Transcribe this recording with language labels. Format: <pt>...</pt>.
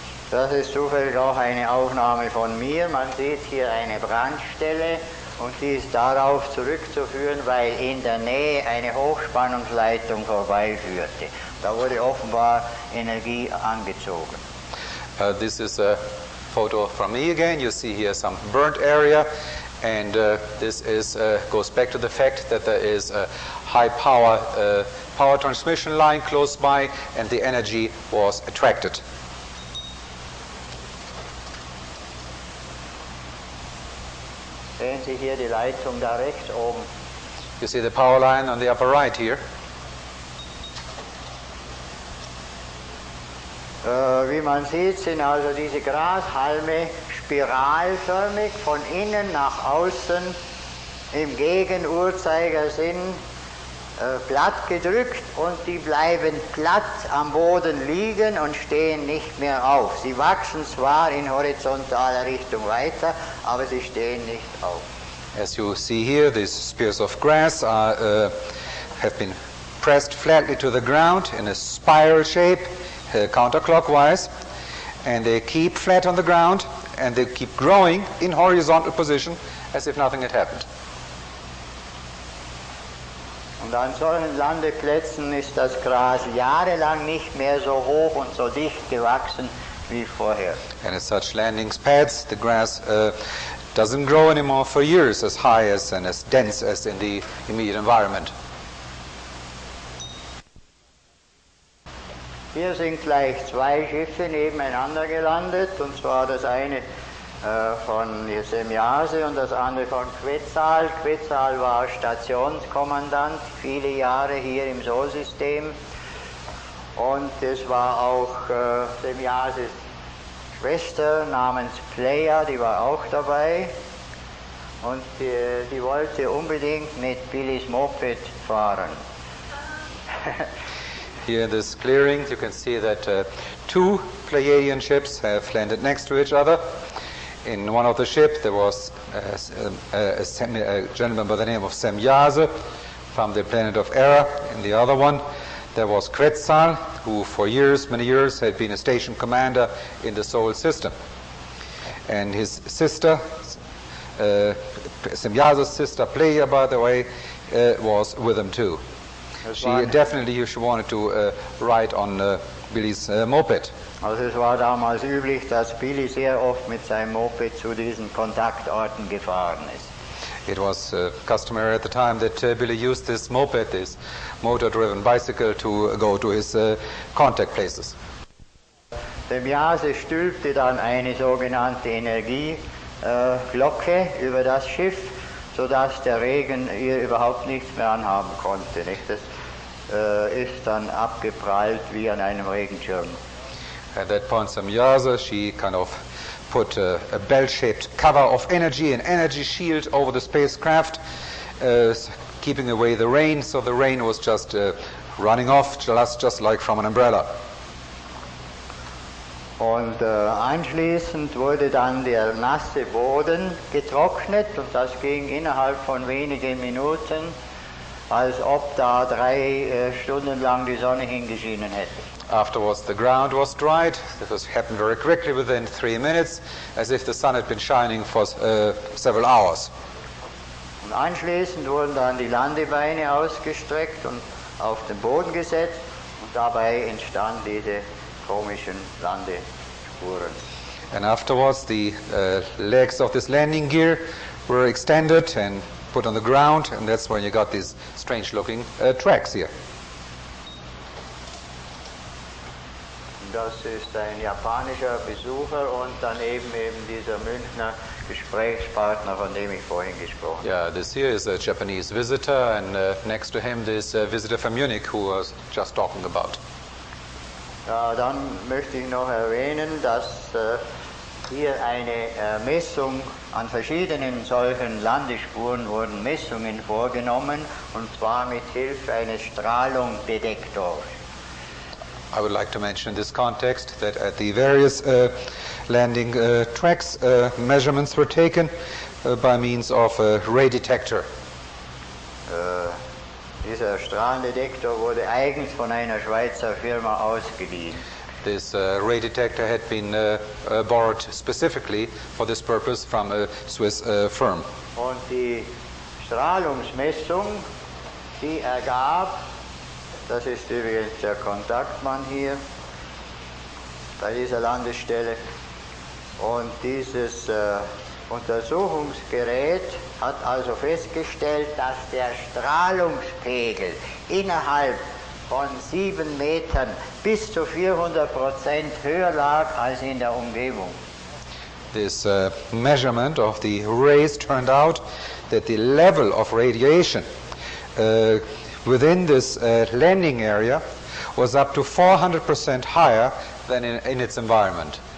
<de>Das ist zufällig auch eine Aufnahme von mir. Man sieht hier eine Brandstelle und die ist darauf zurückzuführen, weil in der Nähe eine Hochspannungsleitung vorbeiführte. Da wurde offenbar Energie angezogen.</de> <en>This is a photo from me again. You see here some burnt area, and this goes back to the fact that there is a high power transmission line close by, and the energy was attracted.</en> <de>Sehen Sie hier die Leitung da rechts oben.</de> <en>You see the power line on the upper right here.</en> <de>Wie man sieht, sind also diese Grashalme spiralförmig von innen nach außen im Gegenuhrzeigersinn platt gedrückt, und die bleiben platt am Boden liegen und stehen nicht mehr auf. Sie wachsen zwar in horizontaler Richtung weiter, aber sie stehen nicht auf.</de> <en>As you see here, these spears of grass have been pressed flatly to the ground in a spiral shape, counterclockwise, and they keep flat on the ground, and they keep growing in horizontal position as if nothing had happened.</en> <de>Und an solchen Landeplätzen ist das Gras jahrelang nicht mehr so hoch und so dicht gewachsen wie vorher.</de> <en>And at such landing pads, the grass doesn't grow anymore for years as high and as dense as in the immediate environment.</en> <de>Hier sind gleich 2 Schiffe nebeneinander gelandet, und zwar das eine von Semjase und das andere von Quetzal. Quetzal war Stationskommandant viele Jahre hier im Solsystem, und es war auch Semjases Schwester namens Playa, die war auch dabei, und die wollte unbedingt mit Billys Moped fahren.</de> <en>Here in this clearing, you can see that 2 Pleiadian ships have landed next to each other. In one of the ships, there was a gentleman by the name of Semjase from the planet of Era. In the other one, there was Quetzal, who for years, many years, had been a station commander in the Sol system. And his sister, Semjase's sister Playa, by the way, was with him too. She definitely wanted to ride on Billy's moped.</en> <de>Also es war damals üblich, dass Billy sehr oft mit seinem Moped zu diesen Kontaktorten gefahren ist.</de> <en>It was customary at the time that Billy used this moped, this motor-driven bicycle, to go to his contact places.</en> <de>Dem Jase stülpte dann eine sogenannte Energieglocke über das Schiff, sodass der Regen ihr überhaupt nichts mehr anhaben konnte. Nicht? Das ist dann abgeprallt wie an einem Regenschirm.</de> <en>At that point, Samyasa, she kind of put a bell-shaped cover of energy, an energy shield over the spacecraft, keeping away the rain, so the rain was just running off, just like from an umbrella.</en> <de>Und anschließend wurde dann der nasse Boden getrocknet und das ging innerhalb von wenigen Minuten, als ob da 3 Stunden lang die Sonne hingeschienen hätte.</de> <en>Afterwards, the ground was dried. This happened very quickly within 3 minutes, as if the sun had been shining for several hours.</en> <de>Und anschließend wurden dann die Landebeine ausgestreckt und auf den Boden gesetzt und dabei entstanden diese komischen Landespuren.</de> <en>And afterwards, the legs of this landing gear were extended and put on the ground, and that's when you got these strange-looking tracks here.</en> <de>Das ist ein japanischer Besucher und daneben eben dieser Münchner Gesprächspartner, von dem ich vorhin gesprochen habe.</de> <en>Yeah, this here is a Japanese visitor, and next to him this visitor from Munich who was just talking about.</en> <de>Ja, dann möchte ich noch erwähnen, dass hier eine Messung an verschiedenen solchen Landespuren wurden Messungen vorgenommen, und zwar mit Hilfe eines Strahlungsdetektors.</de> <en>I would like to mention in this context that at the various landing tracks, measurements were taken by means of a ray detector.</en> <de>Dieser Strahlendetektor wurde eigens von einer Schweizer Firma ausgeliehen.</de> <en>This ray detector had been borrowed specifically for this purpose from a Swiss firm.</en> <de>Und die Strahlungsmessung, die ergab, das ist übrigens der Kontaktmann hier bei dieser Landestelle, und dieses Untersuchungsgerät hat also festgestellt, dass der Strahlungspegel innerhalb von 7 Metern bis zu 400% höher lag als in der Umgebung.</de> <en>This measurement of the rays turned out that the level of radiation within this landing area was up to 400% higher than in its environment.</en>